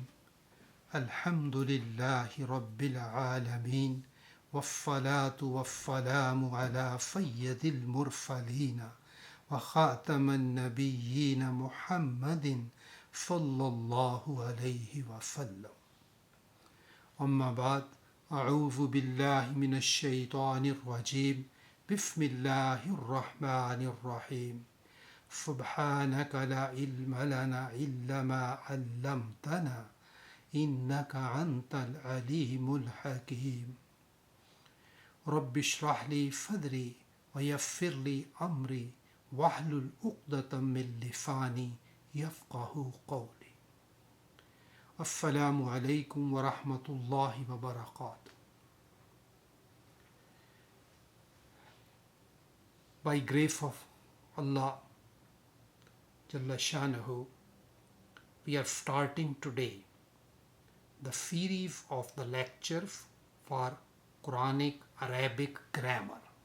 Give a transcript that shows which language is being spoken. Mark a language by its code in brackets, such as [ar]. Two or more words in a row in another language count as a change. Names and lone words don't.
[ar] الحمد لله رب العالمين. والصلاة والسلام على سيد المرسلين وخاتم النبيين محمد صلى الله عليه وسلم. أما بعد. أعوذ بالله من الشيطان الرجيم. Bismillahirrahmanirrahim. سبحانك لا علم لنا إلا ما علمتنا إنك أنت العليم الحكيم رب اشرح لي صدري ويسر لي أمري واحلل عقدة من لساني يفقه قولي. السلام عليكم ورحمة الله وبركاته. [en] By grace of Allah [ar] جل شأنه, [en] we are starting today the series of the lectures for Quranic Arabic grammar.